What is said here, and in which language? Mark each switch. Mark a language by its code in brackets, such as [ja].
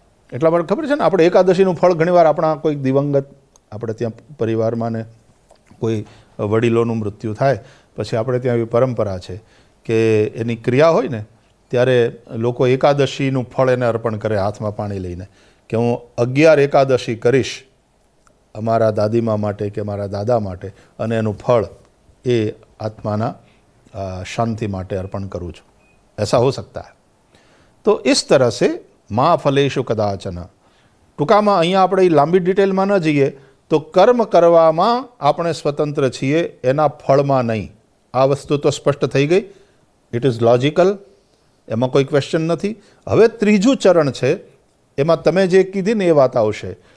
[gu] એટલા માટે ખબર છે ને, આપણે એકાદશીનું ફળ ઘણીવાર આપણા કોઈ દિવંગત, આપણે ત્યાં પરિવારમાં ને કોઈ વડીલોનું મૃત્યુ થાય પછી આપણે ત્યાં એવી પરંપરા છે કે એની ક્રિયા હોય ને ત્યારે લોકો એકાદશીનું ફળ એને અર્પણ કરે હાથમાં પાણી લઈને, કે હું 11 એકાદશી કરીશ અમારા દાદીમા માટે કે મારા દાદા માટે, અને એનું ફળ એ આત્માના શાંતિ માટે अर्पण करूँ છું. [hi] ऐसा हो सकता है. तो इस तरह से [sa] माँ फलेशु कदाचन. [gu] ટૂંકામાં અહીંયા આપણે લાંબી ડિટેલમાં ન જઈએ તો કર્મ કરવામાં આપણે સ્વતંત્ર છીએ, એના ફળમાં નહીં. આ વસ્તુ તો સ્પષ્ટ થઈ ગઈ, [en] it is logical, [gu] એમાં કોઈ ક્વેશ્ચન નથી. હવે ત્રીજું ચરણ છે, એમાં તમે જે કીધી ને એ વાત આવશે.